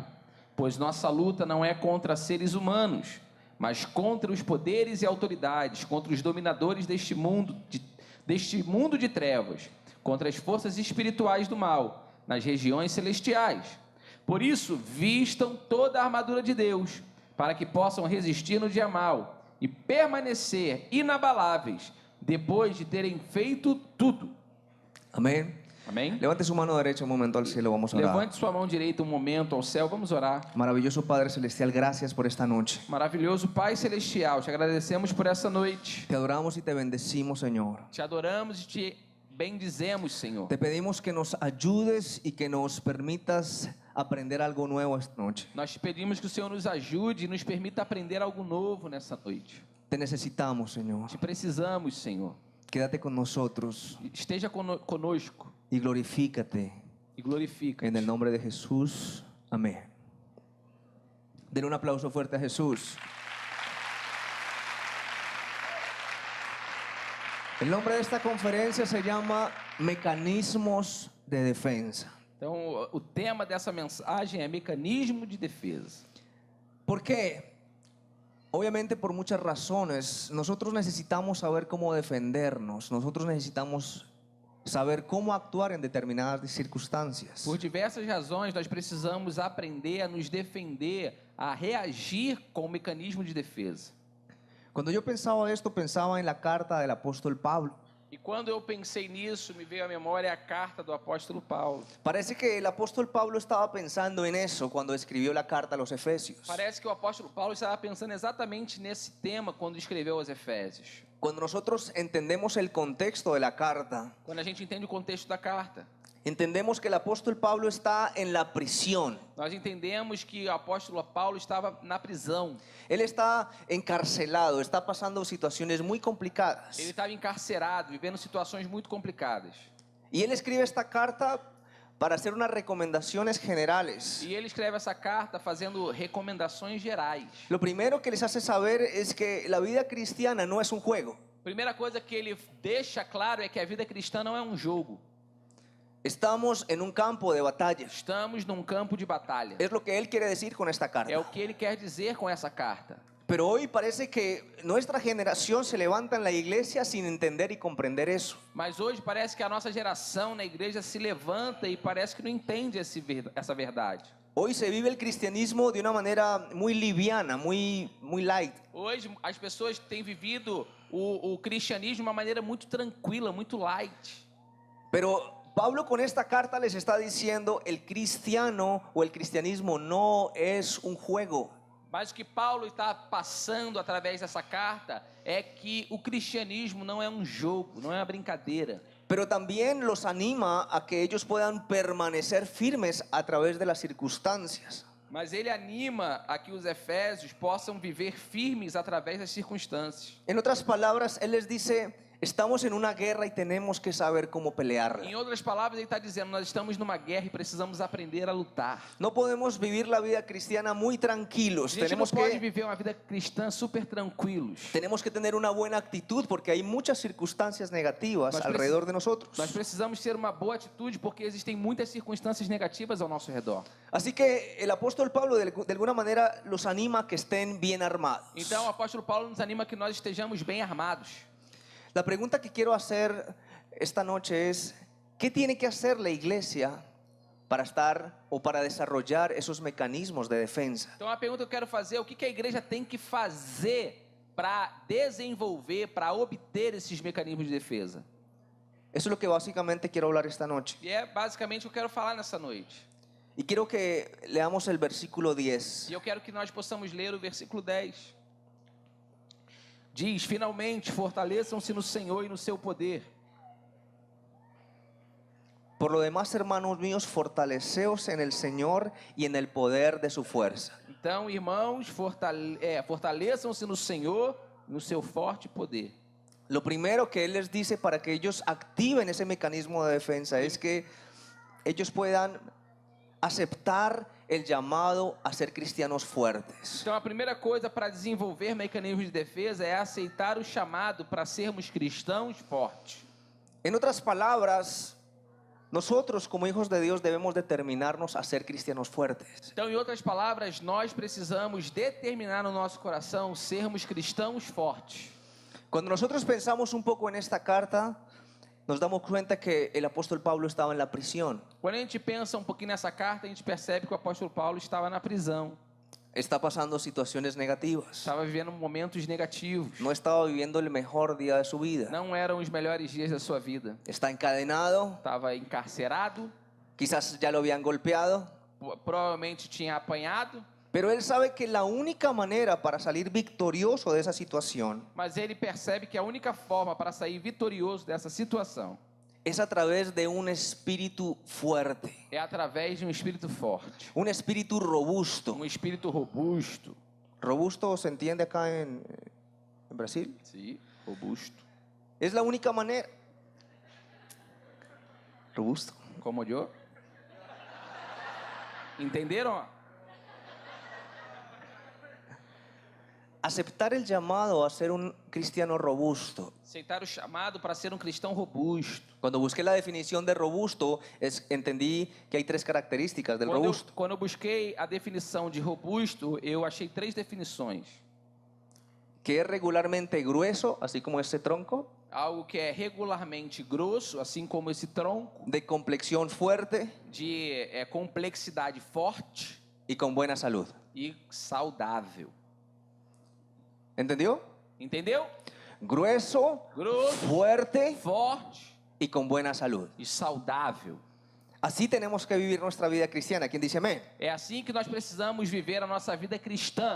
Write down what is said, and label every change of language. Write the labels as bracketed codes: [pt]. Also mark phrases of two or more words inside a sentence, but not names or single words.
[pt] Pois nossa luta não é contra seres humanos, mas contra os poderes e autoridades, contra os dominadores deste mundo de trevas, contra as forças espirituais do mal, nas regiões celestiais. Por isso, vistam toda a armadura de Deus, para que possam resistir no dia mal e permanecer inabaláveis depois de terem feito tudo. [es] Amén. [pt] Amém? [es] Levante su mano derecha un momento al cielo, vamos a orar. [pt] Levante sua mão direita um momento ao céu, vamos orar. [es] Maravilloso Padre Celestial, gracias por esta noche. [pt] Maravilhoso Pai Celestial, te agradecemos por essa noite. [es] Te adoramos y te bendecimos, Señor. [pt] Te adoramos e te bendizemos, Senhor. [es] Te pedimos que nos ayudes y que nos permitas aprender algo nuevo esta noche. [pt] Nós te pedimos que o Senhor nos ajude e nos permita aprender algo novo nessa noite. [es] Te necesitamos, Señor. [pt] Te precisamos, Senhor. [es] Quédate con nosotros [pt] Esteja conosco [es] y glorifícate [pt] e glorifica. [es] en el nombre de Jesús. Amén. Den un aplauso fuerte a Jesús. El nombre de esta conferencia se llama Mecanismos de Defensa. [pt] Então, o tema dessa mensagem é mecanismo de defesa. [es] ¿Por qué? Obviamente por muchas razones. Nosotros necesitamos saber cómo defendernos. Nosotros necesitamos saber cómo actuar en determinadas circunstancias. [pt] Por diversas razões, nós precisamos aprender a nos defender, a reagir com o mecanismo de defesa. [es] Cuando yo pensaba esto, pensaba en la carta del apóstol Pablo. [pt] E quando eu pensei nisso, me veio à memória a carta do apóstolo Paulo. [es] Parece que el apóstol Pablo estaba pensando en eso cuando escribió la carta a los Efesios. [pt] Parece que o apóstolo Paulo estava pensando exatamente nesse tema quando escreveu aos Efésios. [es] Cuando nosotros entendemos el contexto de la carta, [pt] Quando a gente entende o contexto da carta, [es] entendemos que el apóstol Pablo está en la prisión. [pt] nós entendemos que o apóstolo Paulo estava na prisão. [es] Él está encarcelado, está pasando situaciones muy complicadas. [pt] Ele estava encarcerado, vivendo situações muito complicadas. [es] Y él escribe esta carta para hacer unas recomendaciones generales. [pt] E ele escreve essa carta fazendo recomendações gerais. [es] Lo primero que les hace saber es que la vida cristiana no es un juego. [pt] Primeira coisa que ele deixa claro é que a vida cristã não é um jogo. [es] Estamos en un campo de batalla. [pt] Estamos num campo de batalha. [es] Es lo que él quiere decir con esta [pt] É o [es] carta. [pt] que ele quer dizer com essa carta. [es] Pero hoy parece que nuestra generación se levanta en la iglesia sin entender y comprender eso. [pt] Mas hoje parece que a nossa geração na igreja se levanta e parece que não entende essa verdade. [es] Hoy se vive el cristianismo de una manera muy liviana, muy light. [pt] Hoje as pessoas têm vivido o cristianismo de uma maneira muito tranquila, muito light. [es] Pero Pablo con esta carta les está diciendo el cristiano o el cristianismo no es un juego. [pt] Mas o que Paulo está passando através dessa carta é que o cristianismo não é um jogo, não é uma brincadeira. [es] Pero también los anima a que ellos puedan permanecer firmes a través de las circunstancias. [pt] Mas ele anima a que os efésios possam viver firmes através das circunstâncias. [es] En otras palabras, él les dice, estamos en una guerra y tenemos que saber cómo pelearla. [pt] Em outras palavras, ele está dizendo, nós estamos numa guerra e precisamos aprender a lutar. [es] No podemos vivir la vida cristiana muy [pt] A [es] tranquilos. [pt] gente não [es] Tenemos [pt] pode [es] que [pt] viver uma vida cristã super tranquilos. [es] tener una buena actitud porque hay muchas circunstancias negativas [pt] Nós [es] alrededor de nosotros. [pt] Nós precisamos ter uma boa atitude porque existem muitas circunstâncias negativas ao nosso redor. [es] Así que el apóstol Pablo de alguna manera los anima a que estén bien armados. [pt] Então o apóstolo Paulo nos anima que nós estejamos bem armados. [es] La pregunta que quiero hacer esta noche es, ¿qué tiene que hacer la iglesia para estar o para desarrollar esos mecanismos de defensa? [pt] Então a pergunta que eu quero fazer é o que a igreja tem que fazer para desenvolver, para obter esses mecanismos de defesa. [es] Eso es lo que básicamente quiero hablar esta noche. [pt] E é basicamente o que eu quero falar nessa noite. [es] Y quiero que leamos el versículo 10. [pt] E eu quero que nós possamos ler o versículo 10. Diz, finalmente, fortaleçam-se no Senhor e no seu poder. [es] Por lo demás, hermanos míos, fortaleceos en el Señor y en el poder de su fuerza. [pt] Então, irmãos, fortaleçam-se no Senhor e no seu forte poder. [es] Lo primero que Él les dice para que ellos activen ese mecanismo de defensa es que ellos puedan aceptar el llamado a ser cristianos fuertes. [pt] Então, a primeira coisa para desenvolver mecanismos de defesa é aceitar o chamado para sermos cristãos fortes. [es] En otras palabras, nosotros como hijos de Dios debemos determinarnos a ser cristianos fuertes. [pt] Então, em outras palavras, nós precisamos determinar no nosso coração sermos cristãos fortes. [es] Cuando nosotros pensamos un poco en esta carta, nos damos cuenta que el apóstol Pablo estaba en la prisión. [pt] Quando a gente pensa um pouquinho nessa carta, a gente percebe que o apóstolo Paulo estava na prisão. [es] Está pasando situaciones negativas. [pt] Estava vivendo momentos negativos. [es] No estaba viviendo el mejor día de su vida. [pt] Não eram os melhores dias da sua vida. [es] Está encadenado, [pt] Estava encarcerado, [es] quizás ya lo habían golpeado, [pt] provavelmente tinha apanhado, [es] pero él sabe que la única manera para salir victorioso de esa situación [pt] mas ele percebe que a única forma para sair vitorioso dessa situação [es] es a través de un espíritu fuerte, [pt] é através de um espírito forte, [es] un espíritu robusto. [pt] um espírito robusto. [es] Robusto se entiende acá en Brasil. [pt] Sim, robusto. [es] Es la única manera. [pt] Robusto. Como eu? Entenderam? [es] Aceptar el llamado a ser un cristiano robusto. [pt] Aceitar o chamado para ser um cristão robusto. [es] Cuando busqué la definición de robusto, entendí que hay tres características del robusto. [pt] Quando eu busquei a definição de robusto, eu achei 3 definições. [es] Que es regularmente grueso, así como este tronco, [pt] Algo que é regularmente grosso, assim como esse tronco, [es] de complexión fuerte [pt] de complexidade forte [es] y con buena salud. [pt] e saudável. [es] ¿Entendió? [pt] Entendeu? [es] Grueso, [pt] Grosso, [es] fuerte [pt] forte [es] y con buena salud. [pt] e saudável. [es] Así tenemos que vivir nuestra vida cristiana. ¿Quién dice amén? [pt] É assim que nós precisamos viver a nossa vida cristã.